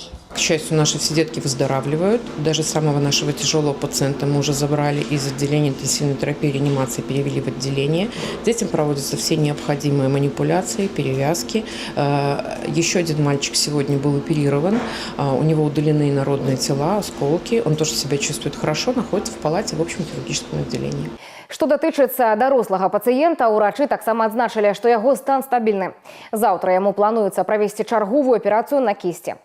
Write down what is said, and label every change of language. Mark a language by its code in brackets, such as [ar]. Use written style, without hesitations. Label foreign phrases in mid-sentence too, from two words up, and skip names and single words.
[ru] К счастью, наши все детки выздоравливают. Даже самого нашего тяжелого пациента мы уже забрали из отделения интенсивной терапии и реанимации, перевели в отделение. Детям проводятся все необходимые манипуляции, перевязки. Еще один мальчик сегодня был оперирован. У него удалены инородные тела, осколки. Он тоже себя чувствует хорошо, находится в палате в общем хирургическом отделении. [be] Што датычыцца дарослага пацыента, урачы таксама адзначылі, што яго стан стабільны. Заўтра яму плануецца правесці чарговую аперацыю на кісці.